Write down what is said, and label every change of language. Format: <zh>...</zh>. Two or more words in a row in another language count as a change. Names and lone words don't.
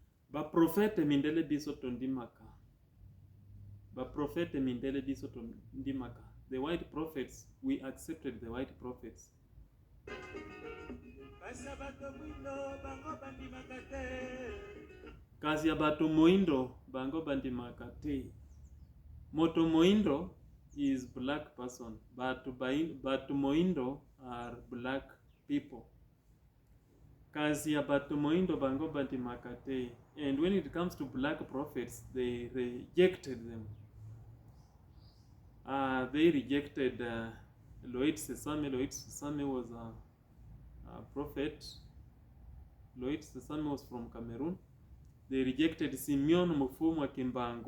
<ln>Baprofete mindele biso tondimaka. Baprofete mindele biso tondimaka.</ln> <en>The white prophets, we accepted the white prophets.</en> <ln>Kazi ya bato moindo bango bandimaka te. Moto moindo</ln> <en>is black person.</en> <ln>Batu moindo</ln> <en>are black people.</en> <ln>Kazi ya batu moindo bango bandimaka te.</ln> <en>And when it comes to black prophets, they rejected them. They rejected Lloyd Sesame. Lloyd Sesame was a prophet. Lloyd Sesame was from Cameroon. They rejected Simeon Mfumu Kimbangu.</en>